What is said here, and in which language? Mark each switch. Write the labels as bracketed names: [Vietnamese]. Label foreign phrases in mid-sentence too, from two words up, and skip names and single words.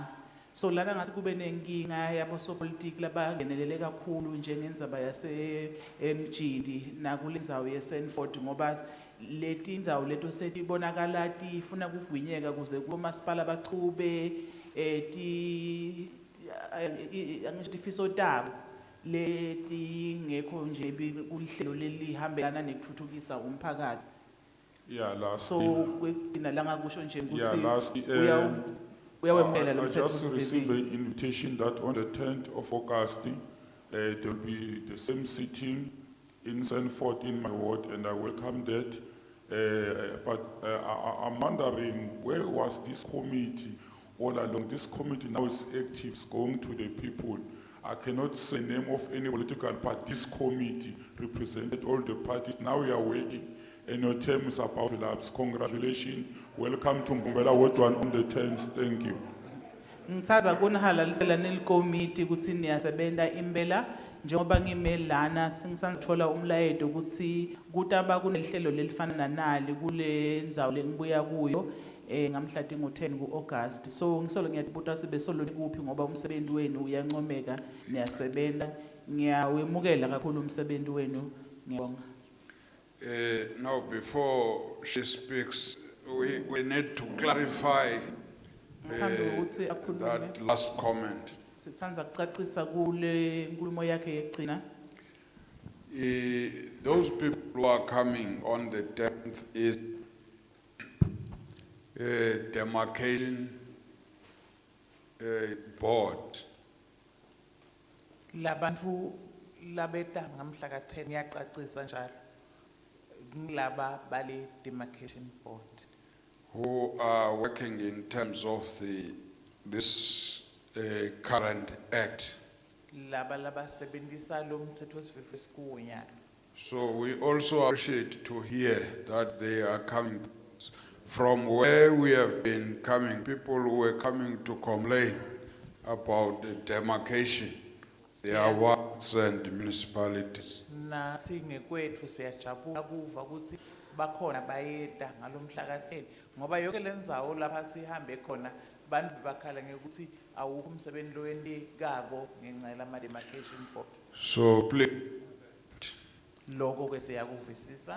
[Swati] So lana ngathi kube nenkinga yabosopolitiki labangenelele kakhulu njengendzaba yase Mjindi nakulendzawo yeSanford ngoba leti indzawo leto setibonakala tifuna kugwinyeka kuze kumasipala bachube tifiso tabo leti ngekho nje kuhlelo lelihambelana nekuthuthukisa umphakathi. [English] Yeah, last [Swati] So kwegcina la ngakusho nje [English] yeah, last [Swati] uyawemela lo [English] I [Swati] mthetho [English] just received an invitation that on the 10th of August, there will be the same sitting in Sanford in my ward, and I welcome that. But I'm wondering, where was this committee all along? This committee now is active, it's going to the people. I cannot say the name of any political party. This committee represented all the parties. Now we are working. And your term is about to lapse. Congratulations. Welcome to Mbombela Ward 1 on the 10th. Thank you. [Swati] ngithatha kunihalalisela nelikomiti ukuthi niyasebenta impela njengoba ngimelana singisandithola umlayeto ukuthi kutaba kunelihlelo lelifana nali kule ndzawo lengibuya kuyo ngamhla tingu-10 ku-August. So ngisolo ngiyabuta sibe solo kuphi ngoba umsebenzi wenu uyancomeka niyasebenta. Ngiyawemukela kakhulu umsebenzi wenu. Ngiyabonga. [English] Now, before she speaks, we need to clarify that last comment. [Swati] Sithandza kucacisa kule nkulumo yakhe yekugcina. [English] Those people who are coming on the 10th is Demarcation Board. [Swati] Labantu labeta ngamhla ka-10 ngiyacacisa njalo. Ngilaba bale Demarcation Board. [English] Who are working in terms of this current act. [Swati] Laba sebenzisa lo mthetho wesifiso esikunya. [English] So we also appreciate to hear that they are coming from where we have been coming. People who were coming to complain about the demarcation, their wards and municipalities. [Swati] Na singekwethu siyajabula kuva ukuthi bakhona bayeda ngalomhla ka-10 ngoba yonke lendzawo lapha sihambe khona bantu bakhala ngekuthi awukho umsebenzi lo wentekako ngenxa yama Demarcation Board. [English] So please, [Swati] Lokho ke siyakuvisisa.